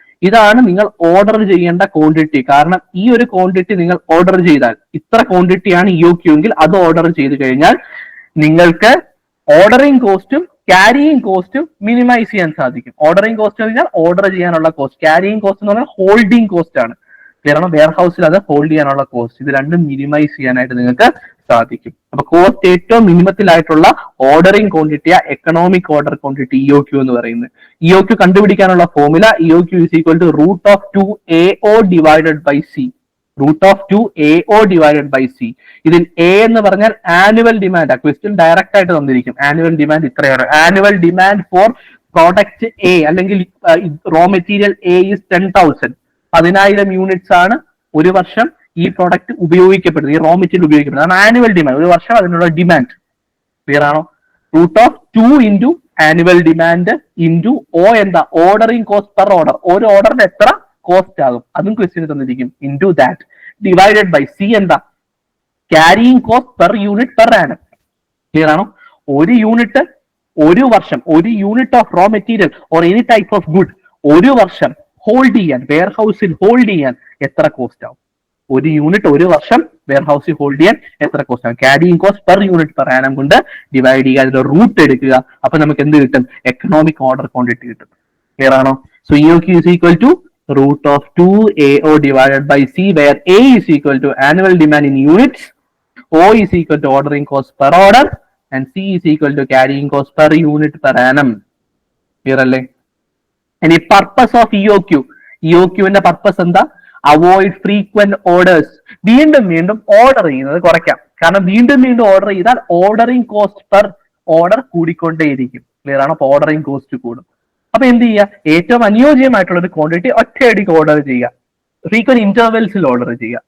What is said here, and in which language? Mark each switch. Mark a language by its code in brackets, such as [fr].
[ml] ഇതാണ് നിങ്ങൾ ഓർഡർ ചെയ്യേണ്ട ക്വാണ്ടിറ്റി. കാരണം ഈ ഒരു ക്വാണ്ടിറ്റി നിങ്ങൾ ഓർഡർ ചെയ്താൽ, ഇത്ര ക്വാണ്ടിറ്റിയാണ് EOQ എങ്കിൽ അത് ഓർഡർ ചെയ്ത് കഴിഞ്ഞാൽ നിങ്ങൾക്ക് ഓർഡറിംഗ് കോസ്റ്റും ക്യാരിയിങ് കോസ്റ്റും മിനിമൈസ് ചെയ്യാൻ സാധിക്കും. ഓർഡറിംഗ് കോസ്റ്റ് എന്ന് പറഞ്ഞാൽ ഓർഡർ ചെയ്യാനുള്ള കോസ്റ്റ്, ക്യാരിയിങ് കോസ്റ്റ് എന്ന് പറഞ്ഞാൽ ഹോൾഡിംഗ് കോസ്റ്റ് ആണ്. കാരണം വെയർ ഹൗസിൽ അത് ഹോൾഡ് ചെയ്യാനുള്ള കോസ്റ്റ്, ഇത് രണ്ടും മിനിമൈസ് ചെയ്യാനായിട്ട് നിങ്ങൾക്ക് സാധിക്കും. അപ്പൊ കോസ്റ്റ് ഏറ്റവും മിനിമത്തിലായിട്ടുള്ള ordering ക്വാണ്ടിറ്റിയാ economic order quantity EOQ എന്ന് പറയുന്നത്. EOQ കണ്ടുപിടിക്കാനുള്ള formula [en] EOQ is equal to √2AO divided by C. √2AO divided by C. [ml] ഇതിൽ A എന്ന് പറഞ്ഞാൽ ആനുവൽ ഡിമാൻഡ്. ആ ക്വസ്റ്റ്യൻ ഡയറക്റ്റ് ആയിട്ട് തന്നിരിക്കും. ആനുവൽ ഡിമാൻഡ് ഇത്രയാണ്. [en] annual demand for product A [ml] അല്ലെങ്കിൽ [en] Raw material A is 10,000. [ml] 10,000 units ആണ് ഒരു വർഷം ഈ പ്രോഡക്റ്റ് ഉപയോഗിക്കപ്പെടുന്നത്, ഈ റോ മെറ്റീരിയൽ ഉപയോഗിക്കപ്പെടുന്നത്. അതാണ് ആനുവൽ ഡിമാൻഡ്. ഒരു വർഷം അതിനുള്ള ഡിമാൻഡ്. ക്ലിയർ ആണോ? √2 into annual demand into O എന്താ? Ordering cost per order. ഒരു ഓർഡറിന് എത്ര കോസ്റ്റ് ആകും അതും ക്വസ്റ്റ്യൻ തന്നിരിക്കും. [en] into that divided by C [ml] എന്താ? [en] Carrying cost per unit per annum. [ml] Clear ആണോ? ഒരു യൂണിറ്റ് ഒരു വർഷം, ഒരു unit of raw material or any type of good ഒരു വർഷം ഹോൾഡ് ചെയ്യാൻ, വെയർ ഹൗസിൽ ഹോൾഡ് ചെയ്യാൻ എത്ര കോസ്റ്റ് ആവും? ഒരു യൂണിറ്റ് ഒരു വർഷം വെയർ ഹൗസിൽ ഹോൾഡ് ചെയ്യാൻ എത്ര കോസ്റ്റ് ആവും? Carrying cost per unit per annum കൊണ്ട് ഡിവൈഡ് ചെയ്യുക, അതിന്റെ റൂട്ട് എടുക്കുക. അപ്പൊ നമുക്ക് എന്ത് കിട്ടും? എക്കണോമിക് ഓർഡർ ക്വാണ്ടിറ്റി കിട്ടും. ക്ലിയർ ആണോ? [en] So EOQ is equal to √2AO divided by C, where A is equal to annual demand in units, O is equal to ordering cost per order, and C is equal to carrying cost per unit per annum. [ml] Clear അല്ലേ? ഇനി purpose of EOQ ന്റെ purpose എന്താ? [en] Avoid frequent orders. [ml] വീണ്ടും വീണ്ടും order ചെയ്യുന്നത് കുറയ്ക്കാം. കാരണം വീണ്ടും വീണ്ടും ഓർഡർ ചെയ്താൽ ordering cost per order കൂടിക്കൊണ്ടേയിരിക്കും. Clear ആണോ? അപ്പൊ ഓർഡറിംഗ് കോസ്റ്റ് കൂടും. അപ്പൊ എന്ത് ചെയ്യുക? ഏറ്റവും അനുയോജ്യമായിട്ടുള്ള ഒരു ക്വാണ്ടിറ്റി ഒറ്റയടിക്ക് ഓർഡർ ചെയ്യുക, ഫ്രീക്വന്റ് ഇന്റർവെൽസിൽ ഓർഡർ ചെയ്യുക.